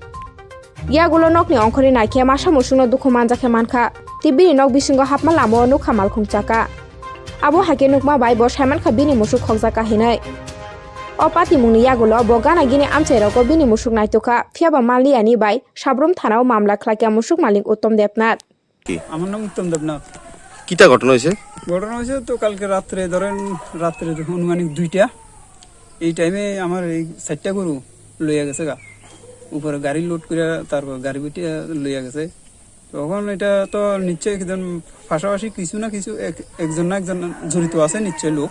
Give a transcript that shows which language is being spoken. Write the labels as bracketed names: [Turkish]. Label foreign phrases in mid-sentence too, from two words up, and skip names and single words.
[Kok Borok] Yagulo nokni ongkhori naike masa musukno dukhu manjakhe mankha tibini nok bisingo hapma lamo nukha malkhungchaka. Abo hake nukma bai bo Seman Kha bini Musuk khokjaka hinai. O Patimungni yagulo bo gana gini amchairoko bini Musuk naitokha phiaba malni ani bai Sabrum thanao mamla khlaikya Musuk malik Uttom Debnath. [Bangla] আমার নাম উত্তম দেবনাথ। কিটা ঘটনা হয়েছে? ঘটনা হয়েছে তো কালকে রাত্রে ধরেন রাত্রে অনুমানিক 2টা এই টাইমে আমার এই 4টা গরু লইয়া গেছে গা উপরে গাড়ি লোড করে তারপর গাড়ি বিটে লইয়া গেছে। তখন এটা তো নিশ্চয়ই একজন পাশাপাশি কিছু না কিছু একজন না একজন জড়িত আছে নিশ্চয়ই লোক।